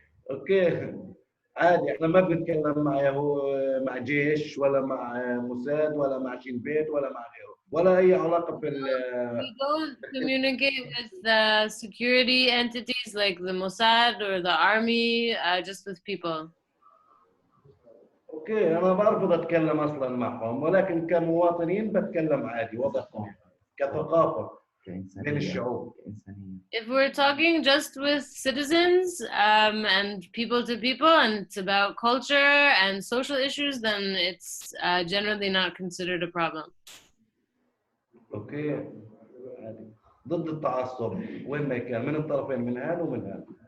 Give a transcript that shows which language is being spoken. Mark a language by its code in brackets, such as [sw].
[ar] اوكي عادي احنا ما بنتكلم مع جيش ولا مع موساد ولا مع شين بيت ولا مع غيره ولا اي علاقه بال. [en] We don't communicate with the security entities like the Mossad or the army, just with people. [ar] اوكي انا برفض اتكلم اصلا معهم، ولكن كمواطنين بتكلم عادي وضع طبيعي كثقافه بين الشعوب. [en] If we're talking just with citizens and people to people, and it's about culture and social issues, then it's generally not considered a problem. [ar] اوكي عادي. ضد التعصب وين ما كان من الطرفين، من هذا ومن هذا.